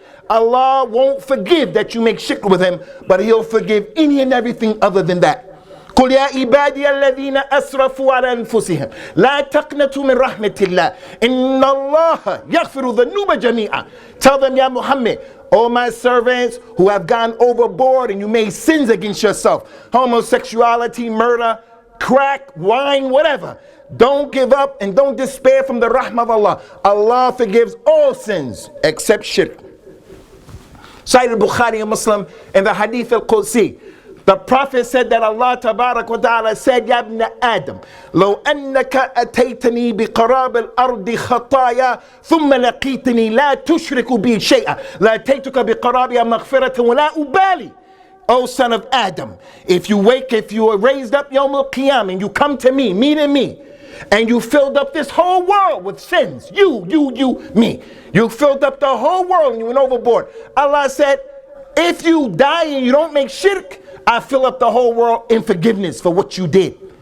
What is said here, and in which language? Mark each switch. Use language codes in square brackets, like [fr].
[en] Allah won't forgive that you make shirk with him, but he'll forgive any and everything other than that. [ar] قل يا عبادي الذين أسرفوا على أنفسهم لا تقنطوا من رحمة الله إن الله يغفر الذنوب جميعا. [en] Tell them, Ya Muhammad, all my servants who have gone overboard and you made sins against yourself, homosexuality, murder, crack, wine, whatever, don't give up and don't despair from the rahmah of Allah. Allah forgives all sins except shirk. Cited al-Bukhaaree and Muslim in the Hadith al-Qudsi. The Prophet said that Allah Tabarak wa Ta'ala said, Ya ibn Adam, [ar] لو أنك أتيتني بقراب الأرض خطايا ثم لقيتني لا تشرك بي شيئا لأتيتك بقرابها مغفرة ولا أبالي. [en] O son of Adam, if you are raised up Yawm al-Qiyam and you come to me, meeting me, and you filled up this whole world with sins, me, you filled up the whole world and you went overboard. Allah said, if you die and you don't make shirk, I fill up the whole world in forgiveness for what you did.